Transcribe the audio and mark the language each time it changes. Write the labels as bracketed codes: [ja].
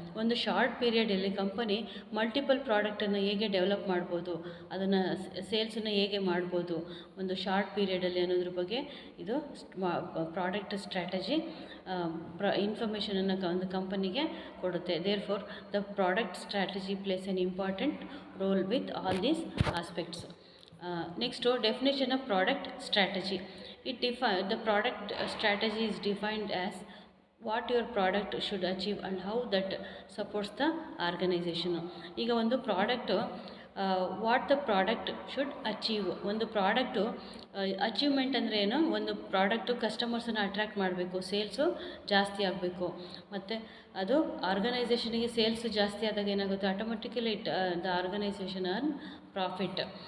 [kn] ಒಂದು short ಪೀರಿಯಡಲ್ಲಿ company multiple ಪ್ರಾಡಕ್ಟನ್ನು ಹೇಗೆ ಡೆವಲಪ್ ಮಾಡ್ಬೋದು, ಅದನ್ನು ಸೇಲ್ಸನ್ನು ಹೇಗೆ ಮಾಡ್ಬೋದು ಒಂದು ಶಾರ್ಟ್ ಪೀರಿಯಡಲ್ಲಿ ಅನ್ನೋದ್ರ ಬಗ್ಗೆ ಇದು ಪ್ರಾಡಕ್ಟ್ ಸ್ಟ್ರಾಟಜಿ ಇನ್ಫಾರ್ಮೇಷನನ್ನು ಒಂದು ಕಂಪನಿಗೆ ಕೊಡುತ್ತೆ. [en] Therefore the product strategy plays an important role with all these aspects. Next definition of product strategy. The product strategy is defined as what your product should achieve and how that supports the organization. [kn] ಈಗ ಒಂದು product [en] what the product should achieve, [kn] ಒಂದು product achievement ಅಂದರೆ ಏನು, ಒಂದು product ಕಸ್ಟಮರ್ಸನ್ನು attract ಮಾಡಬೇಕು, sales ಜಾಸ್ತಿ ಆಗಬೇಕು, ಮತ್ತು ಅದು ಆರ್ಗನೈಸೇಷನಿಗೆ ಸೇಲ್ಸು ಜಾಸ್ತಿ ಆದಾಗ ಏನಾಗುತ್ತೆ, automatically [en] The organization earn profit.